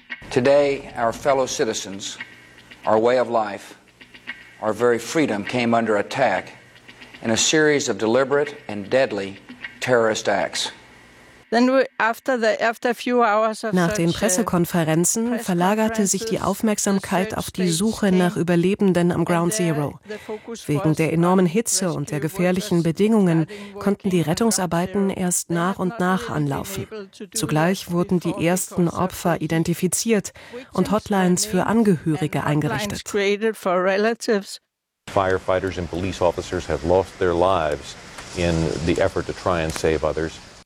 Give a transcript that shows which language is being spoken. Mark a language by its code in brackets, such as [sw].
[en] Today our fellow citizens, our way of life, our very freedom came under attack in a series of deliberate and deadly terrorist acts. [de] Nach den Pressekonferenzen verlagerte sich die Aufmerksamkeit auf die Suche nach Überlebenden am Ground Zero. Wegen der enormen Hitze und der gefährlichen Bedingungen konnten die Rettungsarbeiten erst nach und nach anlaufen. Zugleich wurden die ersten Opfer identifiziert und Hotlines für Angehörige eingerichtet. [en] Firefighters and police officers have lost their lives in the effort to try and save others.